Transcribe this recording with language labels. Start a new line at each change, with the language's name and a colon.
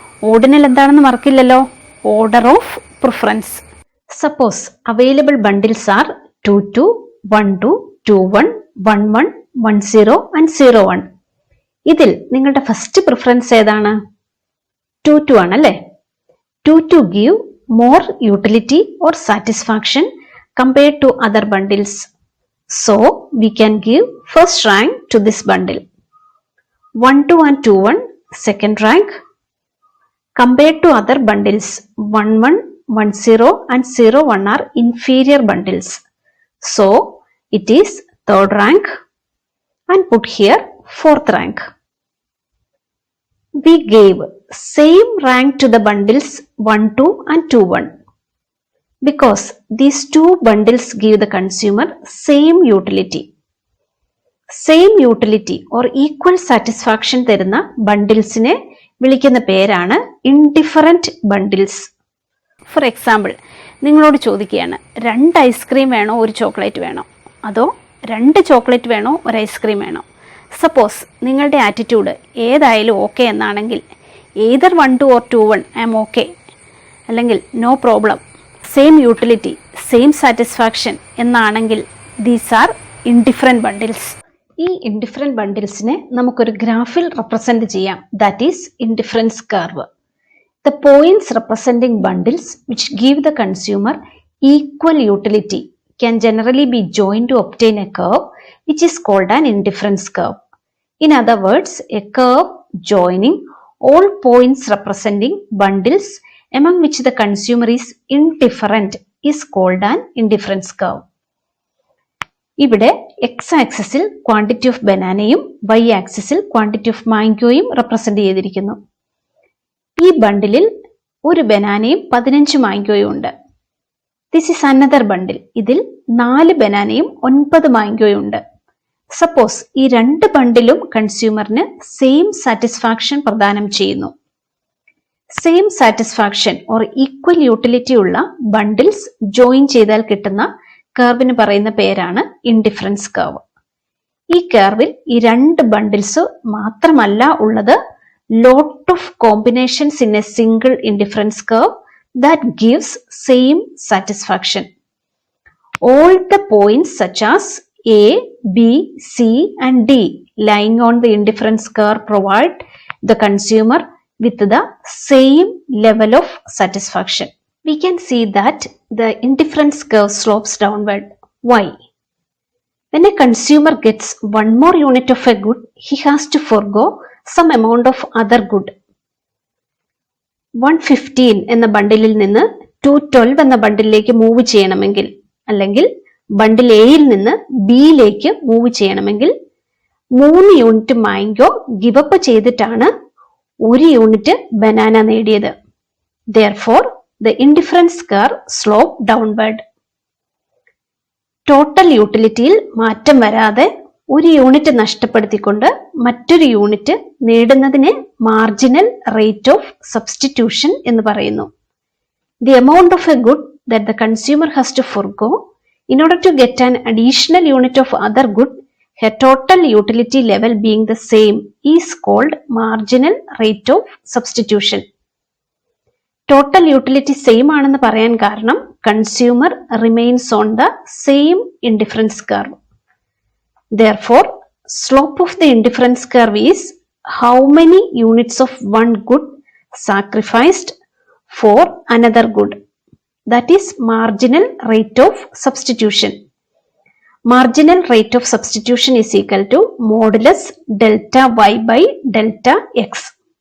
Malayalam: Ordinal എന്താണെന്ന് മറക്കില്ലല്ലോ, order of preference.
English: Suppose available bundles are 2, 1, 2, 1, 1, 1, 1, 0 and 0, 1.
Malayalam: ഇതിൽ നിങ്ങളുടെ ഫസ്റ്റ് പ്രിഫറൻസ് ഏതാണ്? 2 ആണല്ലേ.
English: 2 give more utility or satisfaction compared to other bundles. So we can give first rank to this bundle. 1, and 2, second rank. Compared to other bundles, 1, 10 and 0, 1 are inferior bundles. So it is third rank and put here fourth rank. We gave same rank to the bundles 1, 2 and 2, 1 because these two bundles give the consumer same utility. Same utility or equal satisfaction
Malayalam: തരുന്ന ബണ്ടിൽസിനെ വിളിക്കുന്ന പേരാണ് indifferent bundles. For example, നിങ്ങളോട് ചോദിക്കുകയാണ് 2 ice cream വേണോ ഒരു chocolate വേണോ, അതോ 2 chocolate വേണോ ഒരു ഐസ്ക്രീം വേണോ? സപ്പോസ് നിങ്ങളുടെ ആറ്റിറ്റ്യൂഡ് ഏതായാലും ഓക്കെ എന്നാണെങ്കിൽ
English: either 1, 2 or 2, 1 I am okay,
Malayalam: അല്ലെങ്കിൽ
English: no problem, same utility, same satisfaction
Malayalam: എന്നാണെങ്കിൽ
English: These are indifferent bundles.
Malayalam: ഈ ഇൻഡിഫറൻറ്റ് ബണ്ടിൽസിനെ നമുക്കൊരു ഗ്രാഫിൽ റെപ്രസെൻ്റ് ചെയ്യാം.
English: That is indifference curve. The points representing bundles which give the consumer equal utility can generally be joined to obtain a curve which is called an indifference curve. In other words, a curve joining all points representing bundles among which the consumer is indifferent is called an indifference curve.
Malayalam: ഇവിടെ x ആക്സിസിൽ quantity of ബനാനയും y ആക്സിസിൽ quantity of മാംഗോയും represent ചെയ്തിരിക്കുന്നു. ഈ ബണ്ടിലിൽ ഒരു ബനാനയും 15 മാംഗോയും ഉണ്ട്. This is another ബണ്ടിൽ. ഇതിൽ 4 ബനാനയും 9 മാംഗോയും ഉണ്ട്. Suppose ഈ 2 ബണ്ടിലും കൺസ്യൂമറിന് സെയിം സാറ്റിസ്ഫാക്ഷൻ പ്രദാനം ചെയ്യുന്നു. Same satisfaction or equal utility ഉള്ള ബണ്ടിൽസ് ജോയിൻ ചെയ്താൽ കിട്ടുന്ന കർവിന് പറയുന്ന പേരാണ് ഇൻഡിഫറൻസ് കർവ്. ഈ കർവിൽ ഈ 2 ബണ്ടിൽസ് മാത്രമല്ല ഉള്ളത്,
English: lot of combinations in a single indifference curve that gives same satisfaction. All the points such as A, B, C and D lying on the indifference curve provide the consumer with the same level of satisfaction. We can see that the indifference curve slopes downward. Why? When a consumer gets one more unit of a good, he has to forgo some amount of other good.
Malayalam: 115 എന്ന ബണ്ടിലിൽ നിന്ന് 212 എന്ന ബണ്ടിലേക്ക് move ചെയ്യണമെങ്കിൽ, അല്ലെങ്കിൽ ബണ്ടിൽ എയിൽ നിന്ന് ബിയിലേക്ക് move ചെയ്യണമെങ്കിൽ 3 unit mango give up ചെയ്തിട്ടാണ് 1 unit banana നേടിയത്.
English: Therefore, the indifference curve slope downward.
Malayalam: Total യൂട്ടിലിറ്റിയിൽ മാറ്റം വരാതെ 1 യൂണിറ്റ് നഷ്ടപ്പെടുത്തിക്കൊണ്ട് മറ്റൊരു unit നേടുന്നതിനെ marginal rate of substitution എന്ന് പറയുന്നു.
English: The amount of a good that the consumer has to forgo in order to get an additional unit of other good, her total utility level being the same, is called marginal rate of substitution. Total utility same
Malayalam: ആണെന്ന് പറയാൻ കാരണം
English: Consumer remains on the same indifference curve. Therefore, slope of the indifference curve is how many units of one good sacrificed for another good. That is marginal rate of substitution. Marginal rate of substitution is equal to modulus delta y by delta x.